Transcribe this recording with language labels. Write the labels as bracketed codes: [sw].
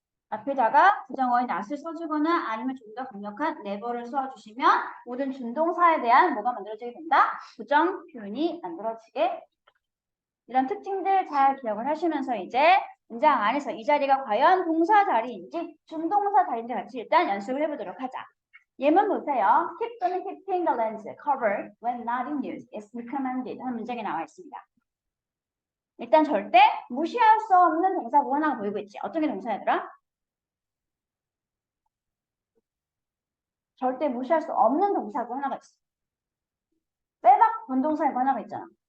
[ko] 앞에다가 부정어인 not을 써주거나 아니면 좀 더 강력한 never를 써주시면 모든 준동사에 대한 뭐가 만들어지게 된다? 부정 표현이 만들어지게. 이런 특징들 잘 기억을 하시면서 이제 문장 안에서 이 자리가 과연 동사 자리인지 준동사 자리인지 같이 일단 연습을 해보도록 하자. 예문 보세요. [en] Keep [ko] 또는 [en] keeping the lens covered when not in use is recommended [ko] 하는 문장이 나와 있습니다. 일단 절대 무시할 수 없는 동사구 하나가 보이고 있지. 어떤 게 동사야더라? 절대 무시할 수 없는 동사구 하나가 있어. 빼박 본동사이고 하나가 있잖아.